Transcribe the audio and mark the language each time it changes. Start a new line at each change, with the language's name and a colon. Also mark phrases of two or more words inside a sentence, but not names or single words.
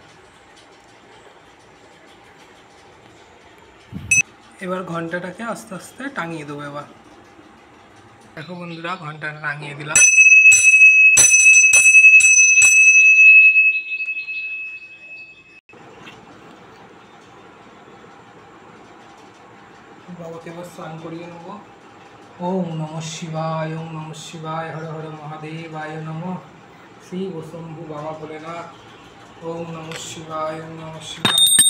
Bangla: এবার ঘন্টাটাকে আস্তে আস্তে টাঙিয়ে দেবো। এবার দেখো বন্ধুরা, ঘন্টাটা টাঙিয়ে দিলাম। বাবাকে এবার স্নান করিয়ে নেব।
Sanskrit: ওম নম শিবায়, ওম নম শিবায়, হর হর মহাদেবায় নম। শিব শম্ভু বাবা ভোলেনাথ। ওম নম শিবায়, ওম নম শিবায়।